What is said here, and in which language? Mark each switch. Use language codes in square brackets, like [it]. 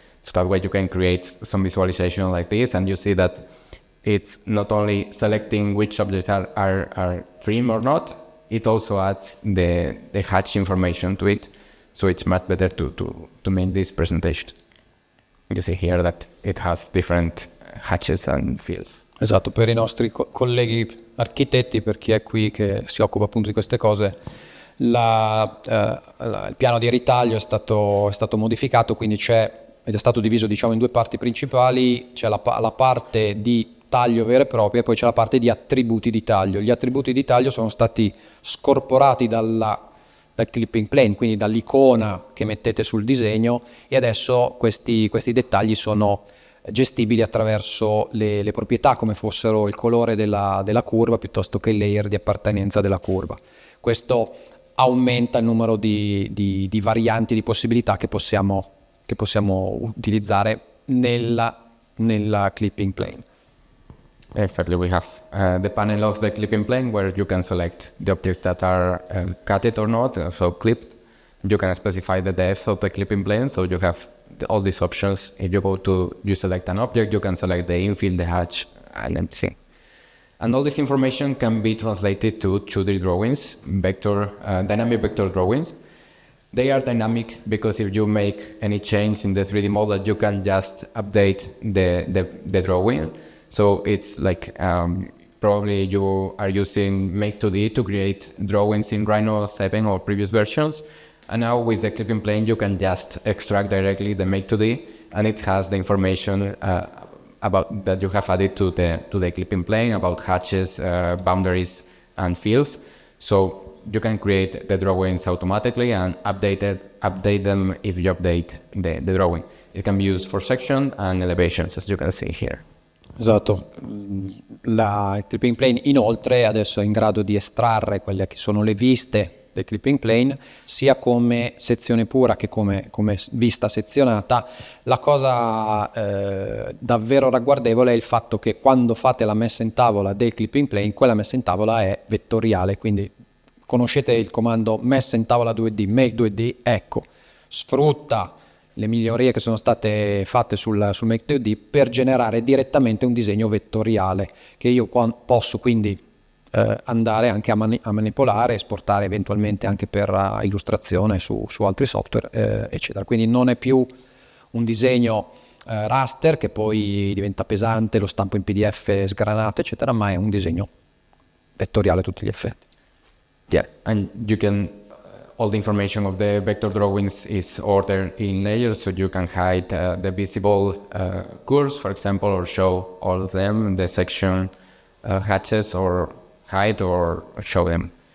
[en] So that way you can create some visualization like this, and you see that it's not only selecting which objects are trimmed or not, it also adds the hatch information to it. So it's much better to make this presentation. You see here that it has different hatches and fills. [it] Esatto, per i nostri colleghi architetti, per chi è qui che si occupa appunto di queste cose, il piano di ritaglio è stato modificato, quindi ed è stato diviso, diciamo, in due parti principali. C'è la parte di taglio vera e propria, e poi c'è la parte di attributi di taglio. Gli attributi di taglio sono stati scorporati dal clipping plane, quindi dall'icona che mettete sul disegno, e adesso questi dettagli sono gestibili attraverso le proprietà, come fossero il colore della curva piuttosto che il layer di appartenenza della curva. Questo aumenta il numero di varianti, di possibilità che possiamo utilizzare nella clipping plane. [en] Exactly, we have the panel of the clipping plane where you can select the objects that are cutted or not, so clipped. You can specify the depth of the clipping plane, so you have all these options. If you select an object, you can select the infill, the hatch, and everything. And all this information can be translated to 2D drawings, dynamic vector drawings. They are dynamic because if you make any change in the 3D model, you can just update the drawing. So it's like probably you are using Make2D to create drawings in Rhino 7 or previous versions. And now with the clipping plane, you can just extract directly the Make2D, and it has the information about that you have added to the clipping plane about hatches, boundaries, and fills. So you can create the drawings automatically and update them if you update the drawing. It can be used for section and elevations, as you can see here. [it] Esatto, il clipping plane inoltre adesso è in grado di estrarre quelle che sono le viste del clipping plane, sia come sezione pura che come vista sezionata. La cosa davvero ragguardevole è il fatto che quando fate la messa in tavola del clipping plane, quella messa in tavola è vettoriale, quindi conoscete il comando messa in tavola 2D, make 2D, ecco, sfrutta le migliorie che sono state fatte sul Make2D per generare direttamente un disegno vettoriale che io posso quindi andare anche a manipolare, esportare eventualmente anche per illustrazione su altri software, eccetera. Quindi non è più un disegno raster che poi diventa pesante, lo stampo in PDF sgranato, eccetera, ma è un disegno vettoriale a tutti gli effetti. [en] Yeah, and you can all the information of the vector drawings is ordered in layers, so you can hide the visible curves, for example, or show all of them, the section hatches, or hide or show them.